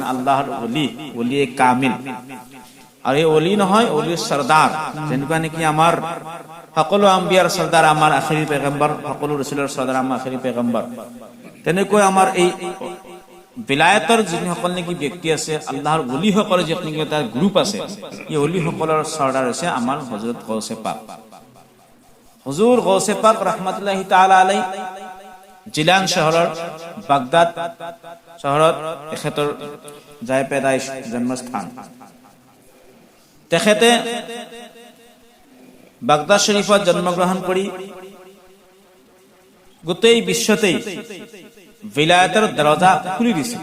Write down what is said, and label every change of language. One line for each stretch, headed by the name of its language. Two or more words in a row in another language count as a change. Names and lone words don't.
Assamese: আল্লাহৰ ওলি কামিল আৰু এই ওলি নহয় ওলিৰ সৰদাৰ যেনেকুৱা নেকি আমাৰ সকলো আম্বিয়াৰ সৰদাৰ আমাৰ আখিৰি পেগম্বৰ সকলো ৰাসূলৰ সৰদাৰ আমাৰ আখিৰি পেগম্বৰ তেনেকৈ আমাৰ এই বিলায়তৰ যিসকল নেকি ব্যক্তি আছে আল্লাহৰ ওলি সকলৰ যি নেকি এটা গ্ৰুপ আছে এই ওলি সকলৰ সৰদাৰ হৈছে আমাৰ হযরত গৌসে পাক হুজুর গৌসে পাক
Arabic: رحمة الله تعالى عليه
Assamese: জিলান চহৰৰ বাগদাদ চহৰত তেখেতৰ যায় পেদাইশ জন্মস্থান। তেখেতে বাগদাদ শৰীফত জন্মগ্ৰহণ কৰি গোটেই বিশ্বতেই বিলায়তৰ দৰজা খুলি দিছিল।